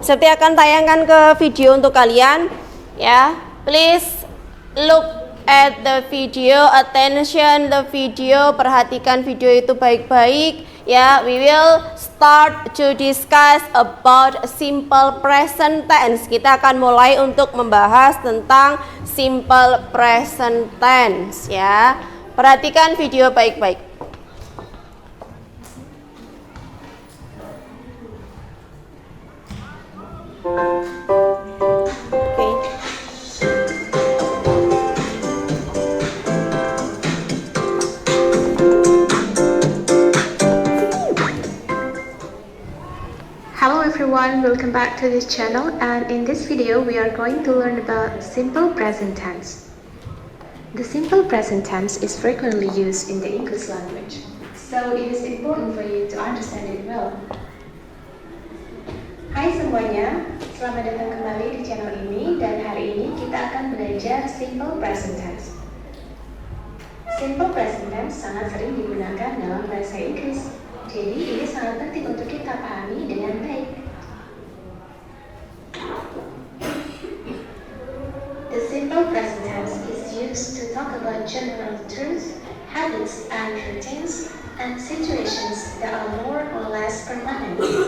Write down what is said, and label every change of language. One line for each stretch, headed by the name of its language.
Indonesian: Septi akan tayangkan ke video untuk kalian ya.
English: Please look at the video, attention the video,
Indonesian: perhatikan video itu baik-baik ya.
English: We will start to discuss about simple present tense.
Indonesian: Kita akan mulai untuk membahas tentang simple present tense ya. Perhatikan video baik-baik.
English: Hello everyone, welcome back to this channel, and in this video we are going to learn about simple present tense. The simple present tense is frequently used in the English language, so it is important for you to understand it well.
Indonesian: Hai semuanya, selamat datang kembali di channel ini, dan hari ini kita akan belajar simple present tense. Simple present tense sangat sering digunakan dalam bahasa Inggris. Jadi ini sangat penting untuk kita pahami dengan baik.
English: The simple present tense is used to talk about general truths, habits, and routines, and situations that are more or less permanent.